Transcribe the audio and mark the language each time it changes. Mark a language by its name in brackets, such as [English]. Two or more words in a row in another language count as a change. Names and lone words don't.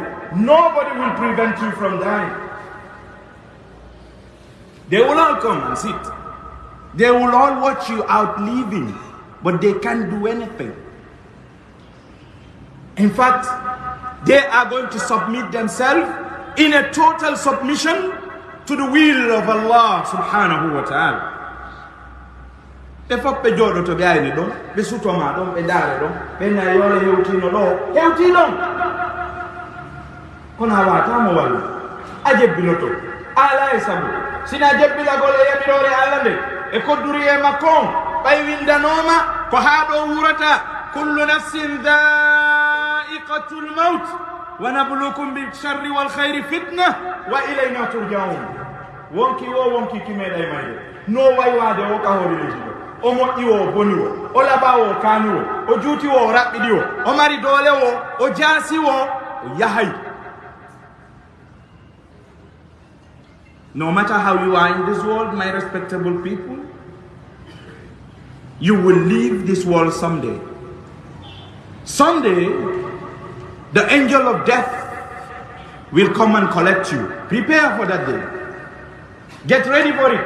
[English] Nobody will prevent you from dying. They will all come and sit. They will all watch you out leaving, but they can't do anything. In fact, they are going to submit themselves in a total submission to the will of Allah [Arabic] سبحانه وتعالى. [Fula] Ɓe fof ɓe jooɗoto ɓe ayni ɗon ɓe sutoma ɗon ɓe ndaare ɗon ɓe na yole hewtino ɗo hewti ɗon kono a watamo wallu a jebbinoto ala e sabu sina jebbilagol e yamirore Allah nde e kodduri e makko on ɓay windanoma ko haa ɗo wurata [Arabic] كل نفس ذائقة الموت ونبلوكم بالشر والخير فتنة وإلينا ترجعون. [Fula] Wonki wo wonki kimeɗa e mayde no waywade o ka hoore leydi ɗo o moƴƴi wo o boni wo o laɓa wo o kaani wo o juuti wo o raɓɓiɗi wo o mari doole wo o jaasi wo o yahay. [English] No matter how you are in this world, my respectable people, you will leave this world someday. Someday, the angel of death will come and collect you. Prepare for that day. Get ready for it.